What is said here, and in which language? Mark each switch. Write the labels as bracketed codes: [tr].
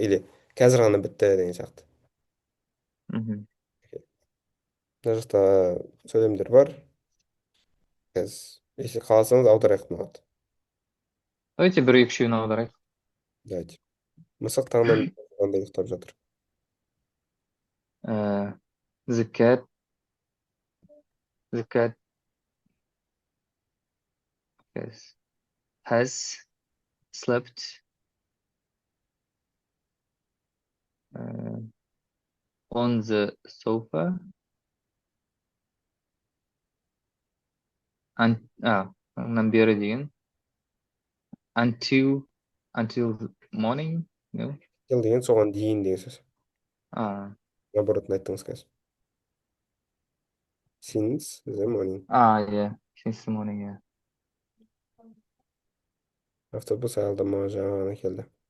[kk] Или қазір ғана бітті деген сияқты. мгм. Мына жақта сөйлемдер бар. Қазір, если қаласаңыз аударайық мынаны. Давайте бір екі үшеуін аударайық. [ru] Давайте. [kk] Мысық таңнан қандай ұйықтап жатыр. [en] Э, the cat the cat has slept on the sofa [kk] мындан бері деген [en] until the morning. No? [kk] Till деген соған дейін деген сөз. А, Наоборот айттыңыз қазір. [en] Since the morning. yeah. Since the morning, yeah. [kk] Автобус аялдамаға жаңа ғана келді.